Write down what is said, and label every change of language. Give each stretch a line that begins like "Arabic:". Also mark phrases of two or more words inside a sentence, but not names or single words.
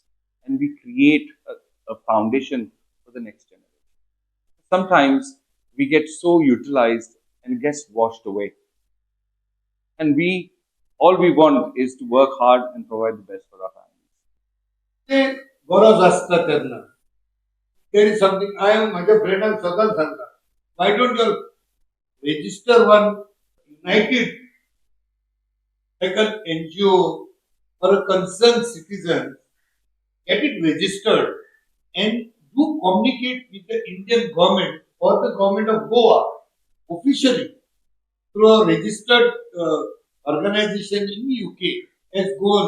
English: And we create a foundation for the next generation. Sometimes we get so utilized and gets washed away. And all we want is to work hard and provide the best for our families.
Konkani: गरज आसता तेन्ना
English: there is something I am
Konkani: माझ्या फ्रेंडाक सदांच सांगता
English: why don't you register one united like an NGO or a concerned citizen, get it registered and do communicate with the Indian government or the government of Goa officially through a registered organization in the UK as Goal.